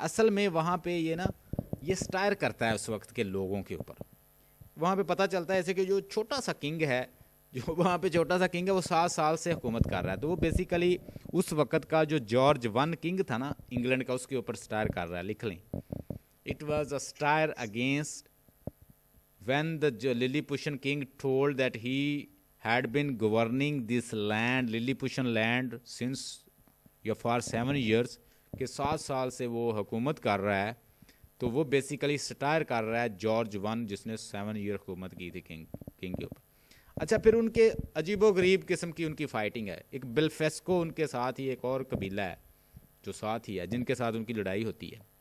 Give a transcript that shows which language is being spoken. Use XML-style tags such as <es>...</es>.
<ur>اصل میں وہاں پہ یہ نا یہ سٹائر کرتا ہے اس وقت کے لوگوں کے اوپر. وہاں پہ پتہ چلتا ہے ایسے کہ جو چھوٹا سا کنگ ہے, جو وہاں پہ چھوٹا سا کنگ ہے, وہ 7 سال سے حکومت کر رہا ہے. تو وہ بیسیکلی اس وقت کا جو جارج 1 کنگ تھا نا انگلینڈ کا, اس کے اوپر سٹائر کر رہا ہے. لکھ لیں,</ur> <en>it was a satire against when the Lilliputian king told that he had been governing this land, Lilliputian land, since for 7 years,</en> <ur>کہ 7 سال سے وہ حکومت کر رہا ہے. تو وہ بیسیکلی سٹائر کر رہا ہے جارج 1 جس نے 7 ایئر حکومت کی تھی کنگ کے اوپر. اچھا, پھر ان کے عجیب و غریب قسم کی ان کی فائٹنگ ہے. ایک بلفیسکو ان کے ساتھ ہی ایک اور قبیلہ ہے جو ساتھ ہی ہے, جن کے ساتھ ان کی لڑائی ہوتی ہے.</ur>